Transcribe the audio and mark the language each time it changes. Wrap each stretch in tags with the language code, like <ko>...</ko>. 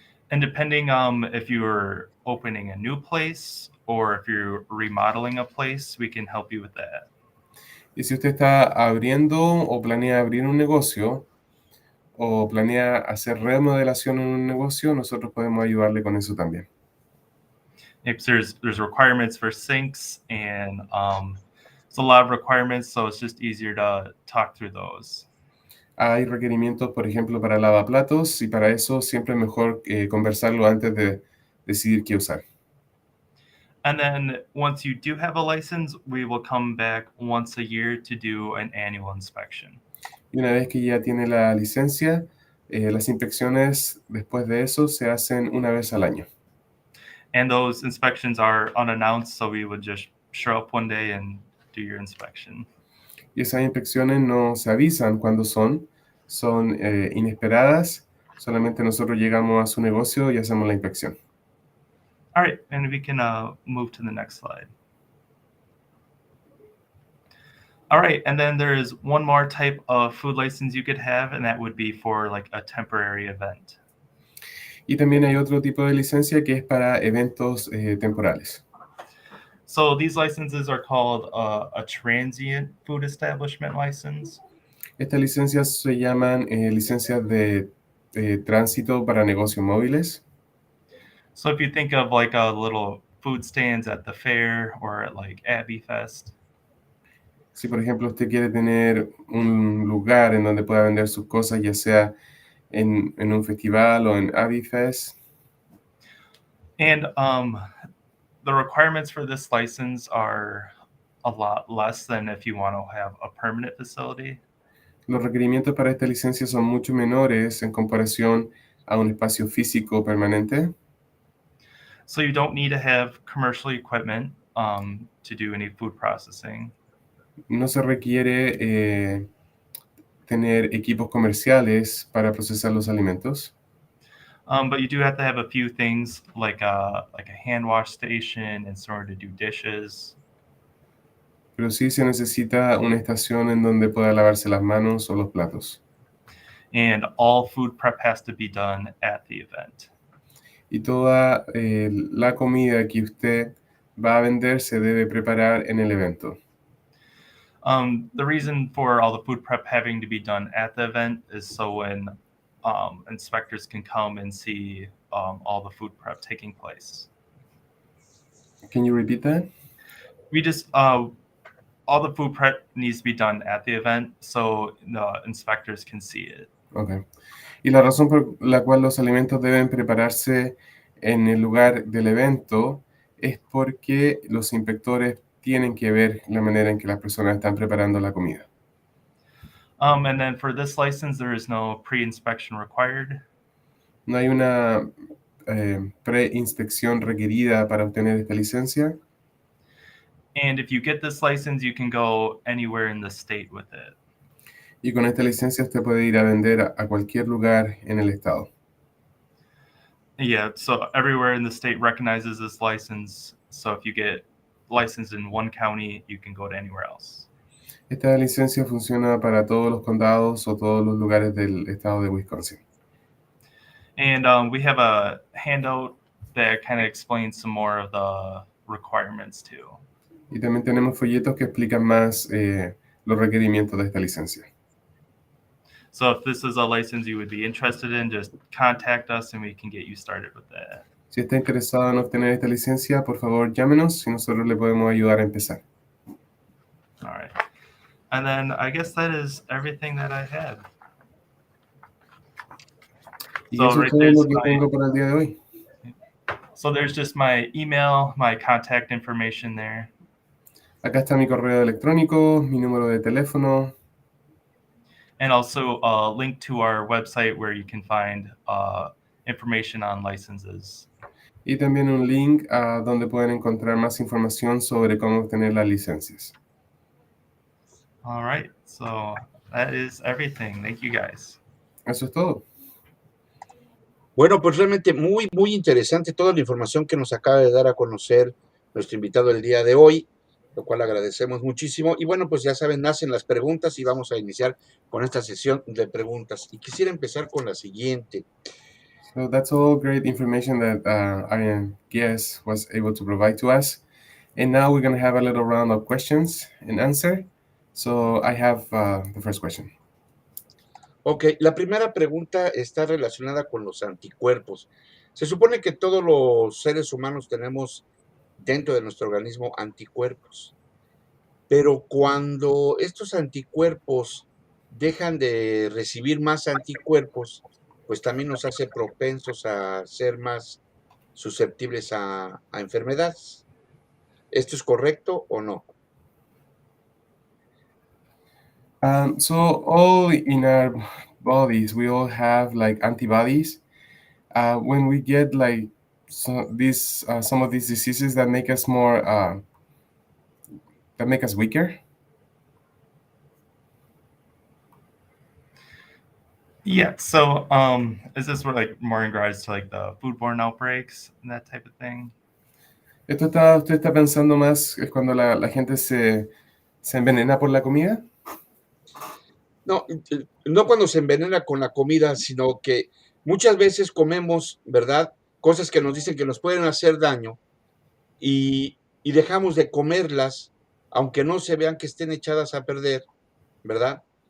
<en>And depending if you're opening a new place or if you're remodeling a place, we can help you with that.</en> <es>Y si usted está abriendo o planea abrir un negocio o planea hacer remodelación en un negocio, nosotros podemos ayudarle con eso también.</es> <en>If there's requirements for sinks and it's a lot of requirements, so it's just easier to talk through those.</en> <es>Hay requerimientos, por ejemplo, para lavaplatos, y para eso siempre es mejor conversarlo antes de decidir qué usar.</es> <en>And then once you do have a license, we will come back once a year to do an annual inspection.</en> <es>Y una vez que ya tiene la licencia, Las inspecciones después de eso se hacen una vez al año.</es> <en>And those inspections are unannounced, so we would just show up one day and do your inspection.</en> <es>Y esas inspecciones no se avisan cuando son inesperadas. Solamente nosotros llegamos a su negocio y hacemos la inspección.</es> <en>All right, and we can move to the next slide. All right, and then there's one more type of food license you could have, and that would be for like a temporary event.</en> <es>Y también hay otro tipo de licencia que es para eventos temporales.</es> <en>So these licenses are called a transient food establishment license.</en> <es>Estas licencias se llaman licencias de tránsito para negocios móviles.</es> <en>So if you think of like a little food stands at the fair or at like Abbey Fest.</en> <es>Si, por ejemplo, usted quiere tener un lugar en donde pueda vender sus cosas, ya sea en un festival o en Abbey Fest.</es> <en>And the requirements for this license are a lot less than if you want to have a permanent facility.</en> <es>Los requerimientos para esta licencia son mucho menores en comparación a un espacio físico permanente.</es> <en>So you don't need to have commercial equipment to do any food processing.</en> <es>No se requiere tener equipos comerciales para procesar los alimentos.</es> <en>But you do have to have a few things like a hand wash station and somewhere to do dishes.</en> <es>Pero sí se necesita una estación en donde pueda lavarse las manos o los platos.</es> <en>And all food prep has to be done at the event.</en> <es>Y toda la comida que usted va a vender se debe preparar en el evento.</es> <en>The reason for all the food prep having to be done at the event is so when inspectors can come and see all the food prep taking place. Can you repeat that? We just all the food prep needs to be done at the event so the inspectors can see it. Okay.</en> <es>Y la razón por la cual los alimentos deben prepararse en el lugar del evento es porque los inspectores tienen que ver la manera en que las personas están preparando la comida.</es> <en>And then for this license, there is no pre-inspection required.</en> <es>No hay una preinspección requerida para obtener esta licencia.</es> <en>And if you get this license, you can go anywhere in the state with it.</en> <es>Y con esta licencia usted puede ir a vender a cualquier lugar en el estado.</es> <en>Yeah, so everywhere in the state recognizes this license. So if you get licensed in one county, you can go to anywhere else.</en> <es>Esta licencia funciona para todos los condados o todos los lugares del estado de Wisconsin.</es> <en>And we have a handout that kind of explains some more of the requirements too.</en> <es>Y también tenemos folletos que explican más los requerimientos de esta licencia.</es> <en>So if this is a license you would be interested in, just contact us and we can get you started with that.</en> <es>Si está interesado en obtener esta licencia, por favor llámenos y nosotros le podemos ayudar a empezar.</es> <en>All right. And then I guess that is everything that I had.</en> <es>Y</es> <en>So</en> <es>eso</es> <en>right</en> <es>es todo</es> <en>there's</en> <es>lo que</es> <en>my-</en> <es>tengo para el día de hoy.</es> <en>So there's just my email, my contact information there.</en> <es>Acá está mi correo electrónico, mi número de teléfono</es> <en>And also a link to our website where you can find information on licenses.</en> <es>y también un link a donde pueden encontrar más información sobre cómo obtener las licencias.</es> <en>All right. So that is everything. Thank you guys.</en> <es>Eso es todo. Bueno, pues realmente muy, muy interesante toda la información que nos acaba de dar a conocer nuestro invitado el día de hoy, lo cual agradecemos muchísimo. Y bueno, pues ya saben, nacen las preguntas y vamos a iniciar con esta sesión de preguntas. Y quisiera empezar con la siguiente.</es> <en>So that's all great information that our guest was able to provide to us. And now we're going to have a little round of questions and answer. So I have the first question.</en> <es>Ok, la primera pregunta está relacionada con los anticuerpos. Se supone que todos los seres humanos tenemos dentro de nuestro organismo anticuerpos, pero cuando estos anticuerpos dejan de recibir más anticuerpos, pues también nos hace propensos a ser más susceptibles a enfermedades. ¿Esto es correcto o no?</es> <en>So all in our bodies. We all have like antibodies. When we get like some of these diseases that make us more that make us weaker. Yeah. So, is this like more in regards to like the foodborne outbreaks and that type of thing?</en> <es>Usted está pensando más es cuando la gente se envenena por la comida. No, no cuando se envenena con la comida, sino que muchas veces comemos, ¿verdad? Cosas que nos dicen que nos pueden hacer daño y dejamos de comerlas, aunque no se vean que estén echadas a perder, ¿verdad?</es>